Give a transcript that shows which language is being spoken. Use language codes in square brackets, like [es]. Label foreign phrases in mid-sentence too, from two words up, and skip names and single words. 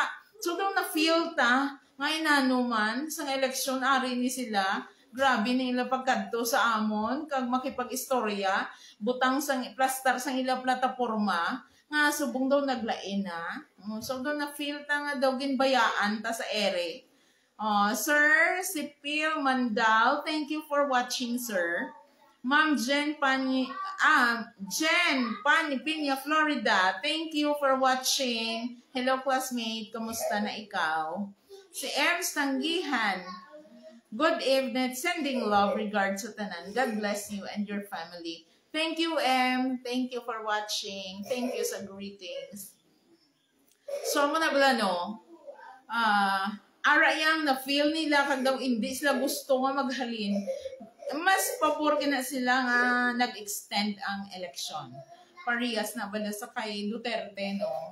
[hil] So daw na-feel ta, ngayon nanuman, sa eleksyon, ari ni sila, grabe nila pagkadto sa amon, kag makipag-istorya, butang sang plastar sang ila plataporma, nga subong daw naglain na. So daw na-feel ta nga daw ginbayaan ta sa ere. [en] Sir, si Pil Mandal, thank you for watching, sir. Ma'am Jen Piña, Florida, thank you for watching. Hello, [hil] classmate. Kamusta na ikaw? Si M. Tanggihan, [en] good evening. Sending love, regards to tanan. God bless you and your family. Thank you, M. Thank you for watching. Thank you sa greetings. [hil] So, mo na bala, no? Ara yang na-feel nila kag daw hindi sila gusto nga maghalin. Mas pabor na sila nga nag-extend ang eleksyon. Parehas na bala sa kay Duterte, no?